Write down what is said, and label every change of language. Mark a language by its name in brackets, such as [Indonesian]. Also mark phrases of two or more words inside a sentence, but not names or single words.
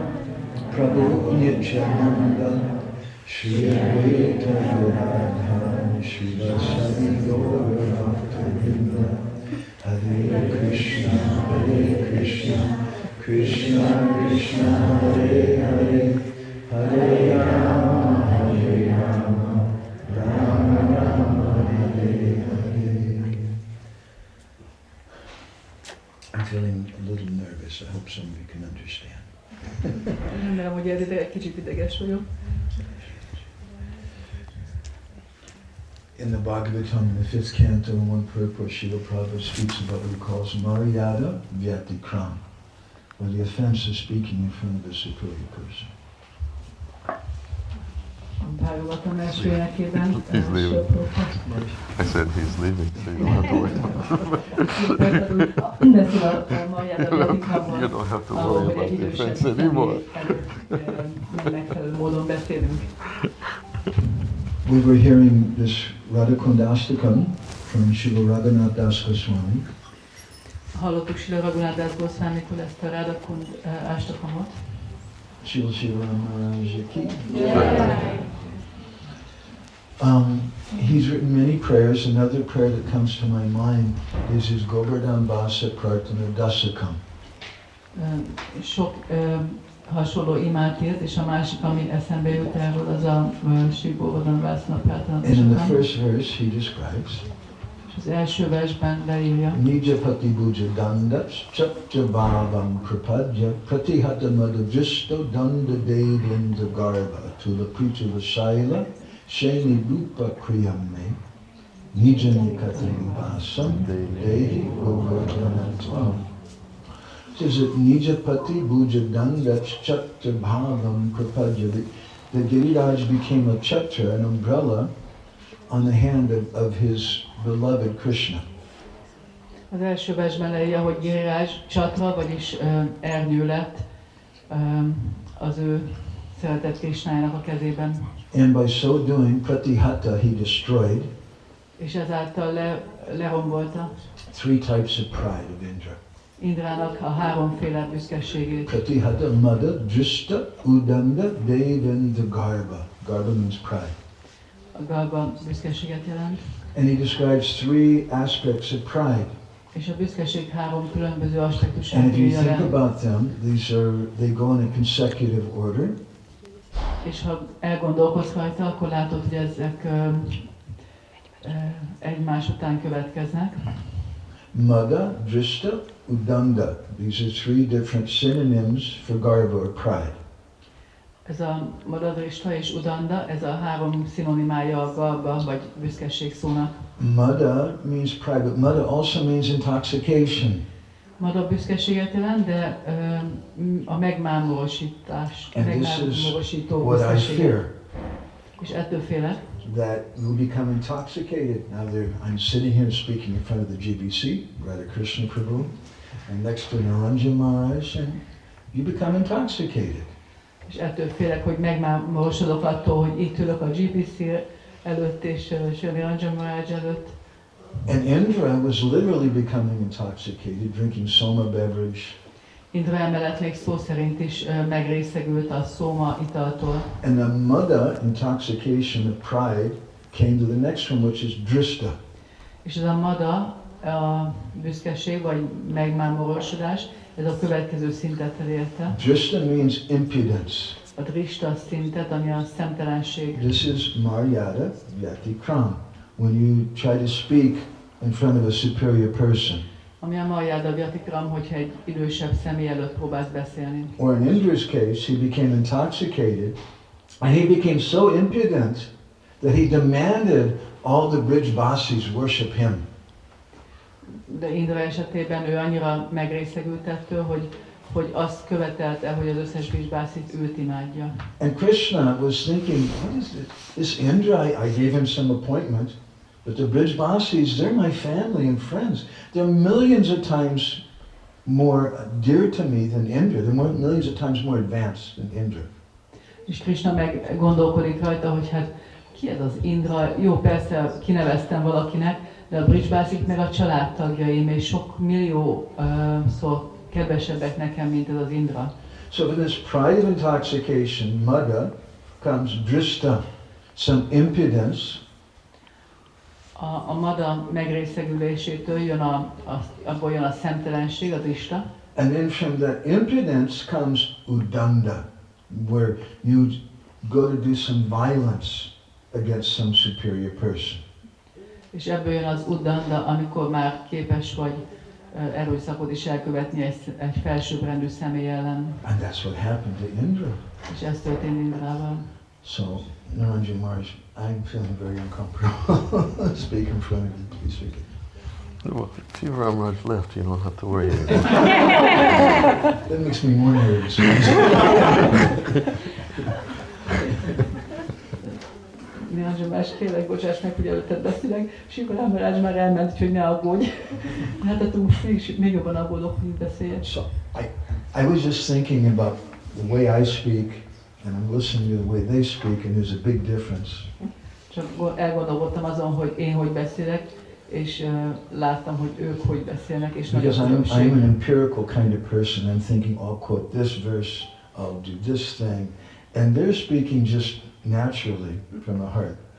[Sanskrit] Prabhu Nityananda Shri Advaita Gadadhara Shri Vasari Gaura Bhakta Hare Krishna, Krishna Krishna, Hare Hare, Hare Rama, Rama Rama, Hare Hare. [English] I'm feeling a little nervous. I hope somebody can understand. [Hungarian] Remélem, hogy egy kicsit ideges vagyok. [English] In the Bhagavatam, in the 5th canto, in one purport, Srila Prabhupada speaks about what he calls [Sanskrit] Maryada Vyatikram, [English] or the offense of speaking in front of a superior person. He's leaving. I said he's leaving, so you don't have to worry about it. You don't have to worry about the offense anymore. We were hearing this Radha Kundastakam from Srila Raghunath Das Goswami. [Hungarian] Hallottuk Srila Raghunath Das Goswamitól ezt a Radha Kundastakamot. [English] Srila Ram Maharaj Ki. He's written many prayers. Another prayer that comes to my mind is his Govardhan Vasa Prarthana Dasakam. [Hungarian] Sok hasonló imát írt, és a másik, ami eszembe jut erről, az a Sri Govardhan Vasa Prarthana Dasakam. [English] And in the first verse he describes [Hungarian] az első versben leírja. [Sanskrit] Nijapati Buja Dandat Chatjavavam Kripadja Pratihata Madhajisto Danda Devinda Garva Tula Pritula Shaila Shani Rupa Kriyamme Nijanikati Vasam Dehi Govardhanatvam. [English] Says that [Sanskrit] Nijapati Buja Dandat Chatjavavam Kripadja. [English] The Giriraj became a chatra, an umbrella, on the hand of his beloved Krishna. [Hungarian] Az első versben leírja, hogy Giriraj csatra, vagyis ernyő lett az ő szeretett Krishnájának a kezében. [English] And by so doing, Pratihata, he destroyed [Hungarian] és ezáltal lerombolta [English] 3 types of pride of Indra. [Hungarian] Indrának a 3-féle büszkeségét. [Sanskrit] Pratihata, Mada, Drishta, Udanda, Devendra, Garba. [English] Garba means pride. [Hungarian] A garba büszkeséget jelent. [English] And he describes 3 aspects of pride. [Hungarian] És a büszkeség 3 különböző aspektusát [English] And if you [Hungarian] írja [English] think [Hungarian] le. [English] about them, they go in a consecutive order. [Hungarian] És ha elgondolkodsz rajta, akkor látod, hogy ezek egymás után következnek. [Sanskrit] Mada, Drishta, Udanda. [English] These are 3 different synonyms for Garba or pride. [Hungarian] Ez a Madadrista és Udanda, ez a 3 szinonimája a garba vagy büszkeség szónak. [English] Mada means pride, but Mada also means intoxication. [Hungarian] Mada büszkeséget jelent, de a megmámorosítás, [English] And this is [Hungarian] megmámorosító [English] what I [Hungarian] büszkeséget. [English] fear. [Hungarian] És ettől félek, [English] that you become intoxicated. Now I'm sitting here speaking in front of the GBC, Radha Krishna Prabhu, and next to Naranjan Maharaj, and you become intoxicated. [Hungarian] és ettől félek, hogy megmámorosodok attól, hogy itt ülök a GPC előtt és Sri Ranjan Maharaj előtt. [English] And Indra was literally becoming intoxicated, drinking soma beverage. [Hungarian] Indra emellett még szó szerint is megrészegült a szóma italtól. [English] And the mada, intoxication of pride, came to the next one, which is drishta. [Hungarian] És ez a mada, a büszkeség vagy megmámorosodás, ez a következő szintet elérte. [English] Drishta means impudence. [Hungarian] A drishta szintet, ami a szemtelenség. [English] This is [Sanskrit] Maryada Vyatikram. [English] When you try to speak in front of a superior person. [Hungarian] Ami a [Sanskrit] Marjáda Vyatikram, [Hungarian] hogyha egy idősebb személy előtt próbálsz beszélni. [English] Or in Indra's case, he became intoxicated, and he became so impudent that he demanded all the Brijbasis worship him. De Indra esetében ő annyira megrészegült ettől, hogy azt követelte, hogy az összes Brijbasit őt imádja. And Krishna was thinking, what is this Indra? I gave him some appointment, but the Brijbasis, they're my family and friends. They're millions of times more dear to me than Indra. They're millions of times more advanced than Indra. [Hungarian] És Krishna meg gondolkodik rajta, hogy hát ki ez az Indra? Jó, persze kineveztem valakinek, de a Brijbasik meg a családtagjaim, és sok milliószor kedvesebbek nekem, mint ez az Indra. [English] So from this pride of intoxication, mada, comes drishta, some impudence. [Hungarian] A mada megrészegülésétől abból jön a szemtelenség, az ista. [English] And then from that impudence comes udanda, where you go to do some violence against some superior person. [Hungarian] És ebből jön az udanda, amikor már képes vagy erőszakot is elkövetni egy felsőbbrendű személy ellen. [English] And that's what happened to Indra. [Hungarian] És ez történt Indrával. [English] So, Naranjan Maharaj, I'm feeling very uncomfortable speaking in front of you. Please forgive me. Well, if you Ramraj left, you don't have to worry anymore. That makes me more nervous. [Hungarian] Naranjan Maharaj, kérlek, bocsáss meg, hogy előtted beszélek, és Sikor Maharaj már elment, úgyhogy ne aggódj. Hát attól most még jobban aggódok, hogy beszéljek. [English] So, I was just thinking about the way I speak, and I'm listening to the way they speak, and there's a big difference. [Hungarian] Csak elgondolkodtam azon, hogy én hogy beszélek, és láttam, hogy ők hogy beszélnek, és nagy a [English] Because [Hungarian] különbség. [English] I'm an empirical kind of person. I'm thinking, I'll quote this verse, I'll do this thing, and they're speaking just naturally from the heart.